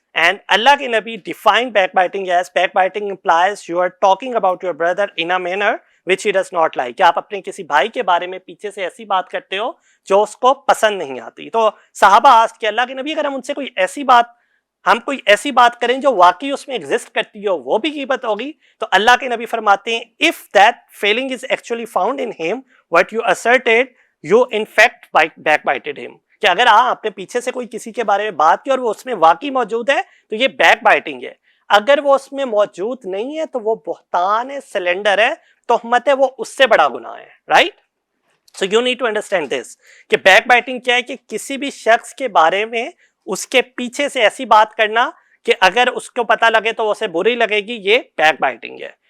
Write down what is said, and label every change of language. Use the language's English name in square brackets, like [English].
[Urdu] And Allah کے نبی [English] define backbiting as backbiting implies you are talking about your brother in a manner which he does not like. [Urdu] کہ آپ اپنے کسی بھائی کے بارے میں پیچھے سے ایسی بات کرتے ہو جو اس کو پسند نہیں آتی. تو صحابہ آج کہ اللہ کے نبی اگر ہم ان سے کوئی ایسی بات ہم کوئی ایسی بات کریں جو واقعی اس میں ایگزسٹ کرتی ہو وہ بھی غیبت ہوگی. تو اللہ کے نبی فرماتے ہیں [English] if that feeling is actually found in him what you asserted you in fact backbited him. [Urdu] کہ اگر آپ نے پیچھے سے کوئی کسی کے بارے میں بات کی اور وہ اس میں واقعی موجود ہے تو یہ بیک بائٹنگ ہے. اگر وہ اس میں موجود نہیں ہے تو وہ بہتان ہے, سلنڈر ہے, تہمت ہے, وہ اس سے بڑا گناہ ہے. Right, [English] so you need to understand this [Urdu] کہ بیک بائٹنگ کیا ہے, کہ کسی بھی شخص کے بارے میں اس کے پیچھے سے ایسی بات کرنا کہ اگر اس کو پتہ لگے تو اسے بری لگے گی, یہ بیک بائٹنگ ہے.